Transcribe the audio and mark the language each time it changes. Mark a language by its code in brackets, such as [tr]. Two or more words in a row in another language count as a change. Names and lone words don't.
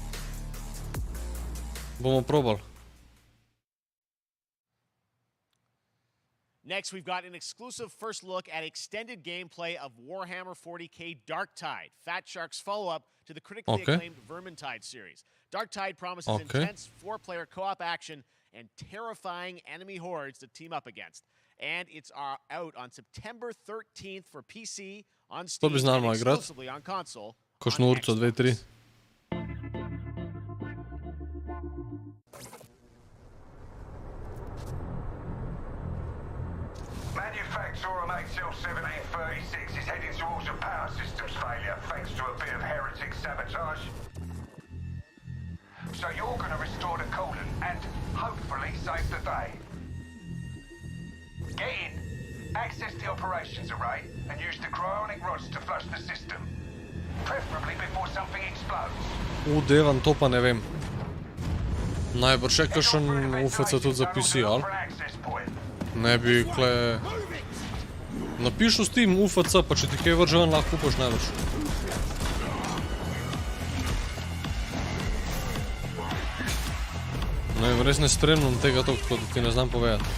[en] Next, we've got an exclusive first look at extended gameplay of Warhammer 40k Darktide, Fat Shark's follow-up to the critically acclaimed Vermintide series. Darktide promises intense 4-player co-op action and terrifying enemy hordes to team up against. And it's out on September 13th for PC, on Steam, and exclusively on console. [sl] Kakšno urco, 2-3. [en] Manufacturer HL1736 is heading towards a power systems failure thanks to a bit of heretic sabotage. So you're going to restore the coolant and hopefully save the day. Get in, access the operations array, and use the cryonic rods to flush the system. Preferably before something explodes. [sl] Devan, to pa ne vem. Najbrž je kakšen UFC tudi za PC, ali? Ne bi kle... Napišu Steam UFC, pa če ti kaj vrže ven, lahko kupaš najbrž. Ne vem, res ne spremljam tega toliko, da ti ne znam povedati.